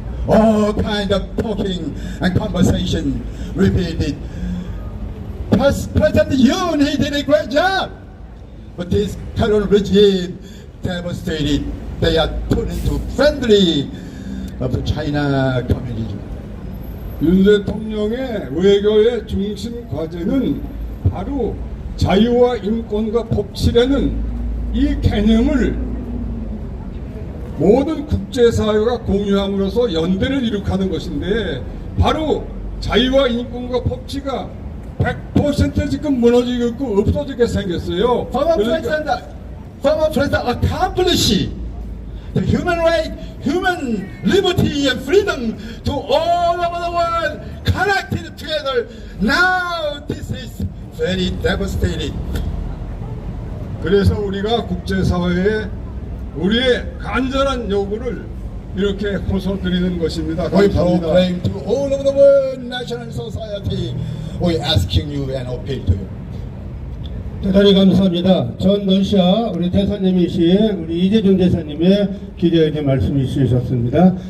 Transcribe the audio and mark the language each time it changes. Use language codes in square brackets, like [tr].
[en] All kind of talking and conversation repeated. President Yoon, he did a great job. But this current regime demonstrated they are turning to friendly of the China communism. [ko] 윤 대통령의 외교의 중심 과제는 바로 자유와 인권과 법치라는 이 개념을 모든 국제사회가 공유함으로써 연대를 이룩하는 것인데 바로 자유와 인권과 법치가 100% 지금 무너지고 있고 없어지게 생겼어요. [en] Former President accomplished the human right, human liberty and freedom to all over the world connected together. Now this is very devastating. [ko] 그래서 우리가 국제사회에 우리의 간절한 요구를 이렇게 호소드리는 것입니다. [en] We [ko] 감사합니다. [en] proclaim to all over the world, national society, we asking you and appeal to you. [ko] 대단히 감사합니다. 전 러시아 우리 대사님이신 우리 이재준 대사님의 기대에 대한 말씀이 있으셨습니다.